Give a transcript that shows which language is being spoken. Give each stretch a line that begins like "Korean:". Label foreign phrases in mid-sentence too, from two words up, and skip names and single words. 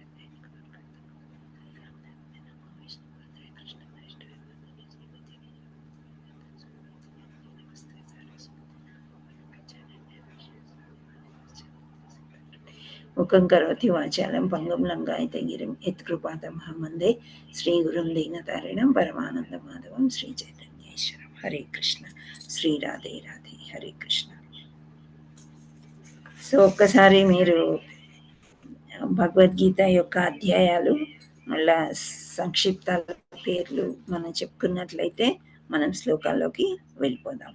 Sanskrit: मुखं करोति वाचालं पङ्गुं लङ्घयते गिरिं यत्कृपातमहं वन्दे श्रीगुरुं दीनतारिणं परमानन्दमाधवं श्रीचैतन्येश्वरं हरे कृष्ण శ్రీ రాధే రాధే హరే కృష్ణ.
Telugu: సో ఒక్కసారి మీరు భగవద్గీత యొక్క అధ్యాయాలు మళ్ళా సంక్షిప్తాల పేర్లు మనం చెప్పుకున్నట్లయితే మనం శ్లోకాల్లోకి వెళ్ళిపోదాం.